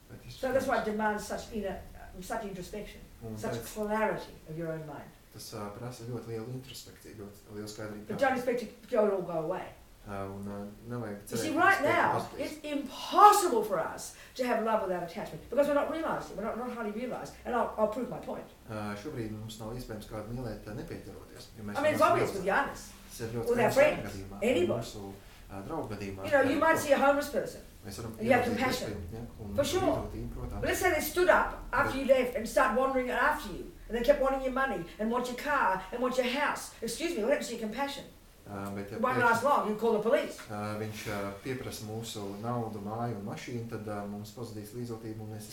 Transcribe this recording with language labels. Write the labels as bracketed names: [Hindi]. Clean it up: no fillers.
[English] So that's why it demands such introspection, such clarity of your own mind. [Latvian] tas prasa ļoti lielu introspekciju, ļoti lielu skaidrību. [English] But don't expect it to all go away. [Latvian] Nevajag [English] You see, right now, it's impossible for us to have love without attachment because we're not realising, we're not highly realised. And I'll prove my point. [Latvian] Šobrīd mums nav iespējams kādu mīlēt nepieķeroties. [English] I mean, it's obvious with Jānis, with our friends, anybody. You know, you might see a homeless person and you have compassion, for sure. But let's say they stood up after you left and start wandering after you and they kept wanting your money and want your car and want your house. Excuse me, what happens to your compassion? It won't last long, you call the police. [Latvian] Viņš pieprasa mūsu naudu, māju un mašīnu, tad mums pazudīs līdzjūtība un mēs